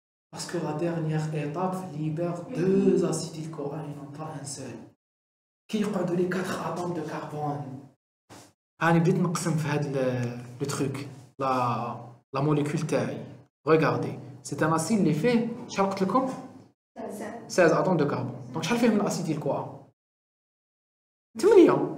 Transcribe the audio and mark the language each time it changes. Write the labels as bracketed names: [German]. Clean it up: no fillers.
[French] Parce que la dernière étape libère 2 acétyl-CoA et non pas un seul. Qui [Arabic] يقعدوا لي [French] 4 atomes de carbone. [Arabic] هاني بديت نقسم في هذا [French] le truc, la molécule [Arabic] تاعي. [French] Regardez, c'est un acide [Arabic] اللي فيه شحال قلت لكم؟ [French] 16 atomes de carbone. Donc, [Arabic] شحال فيه من acétyl-CoA؟ 8.